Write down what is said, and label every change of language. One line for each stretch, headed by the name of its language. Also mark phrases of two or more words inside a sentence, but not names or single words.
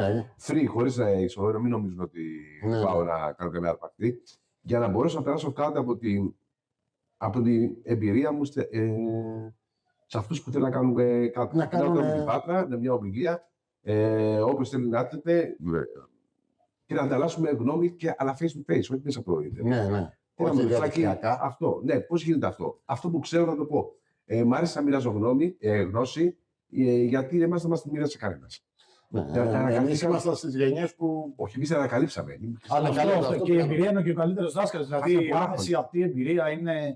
Greek: Free, χωρίς να εξοδεύω, μην νομίζουν ότι πάω να κάνω καμία αρπακτή. Για να μπορέσω να περάσω κάτι από την εμπειρία μου σε αυτούς που θέλουν να κάνουν κάτι. Να κάνουν την Πάτρα, μια ομιλία, όποιος θέλει να έρθετε και να ανταλλάσσουμε γνώμη, αλλά
English: face to face,
Greek: όχι μέσα από το ίντερνετ. Ναι. Αυτό. Ναι, πώς γίνεται αυτό. Αυτό που ξέρω θα το πω. Μ' άρεσε να μοιράζω γνώση, γιατί εμάς δεν μας τη μοίρασε κανένας. Εμείς ήμασταν στις γενιές που. Όχι, εμείς ανακαλύψαμε. Και η εμπειρία είναι και ο καλύτερος δάσκαλος. Δηλαδή, αυτή η εμπειρία είναι.